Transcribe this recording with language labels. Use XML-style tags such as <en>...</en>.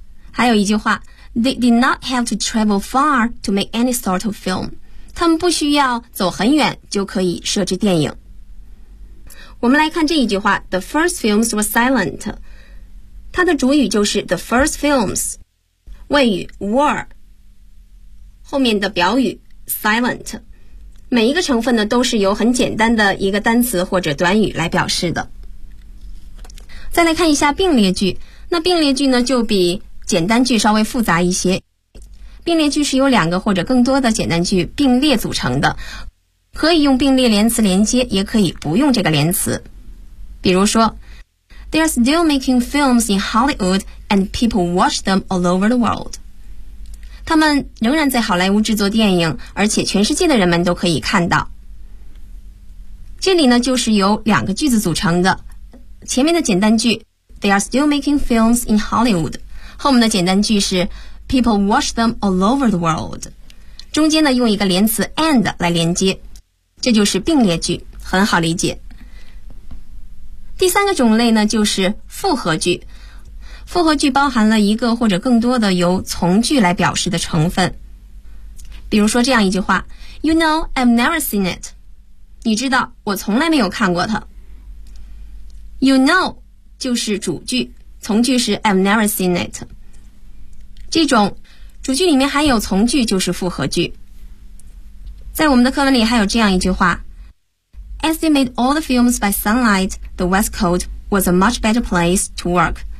<zh>还有一句话，</zh> <en>They did not have to travel far to make any sort of film.</en> <zh>他们不需要走很远就可以设置电影。我们来看这一句话，</zh> <en>The first films were silent.</en> <zh>它的主语就是 the first films. 谓语 were. 后面的表语 silent. 每一个成分呢都是由很简单的一个单词或者短语来表示的。再来看一下并列句，那并列句呢就比简单句稍微复杂一些。并列句是由两个或者更多的简单句并列组成的，可以用并列连词连接，也可以不用这个连词。</zh> <en>比如说 They're still making films in Hollywood and people watch them all over the world.</en> <zh>他们仍然在好莱坞制作电影，而且全世界的人们都可以看到。这里呢就是由两个句子组成的，前面的简单句</zh> <en>They are still making films in Hollywood，</en> <zh>后面的简单句是</zh> <en>People watch them all over the world，</en> <zh>中间呢用一个连词 and 来连接，这就是并列句，很好理解。第三个种类呢就是复合句，复合句包含了一个或者更多的由从句来表示的成分。</zh> <en>比如说这样一句话， You know, I've never seen it.</en> <zh>你知道，我从来没有看过它。 You know, 就是主句，从句是 I've never seen it. 这种主句里面还有从句就是复合句。在我们的课文里还有这样一句话，</zh> <en>As they made all the films by sunlight, the West Coast was a much better place to work.</en>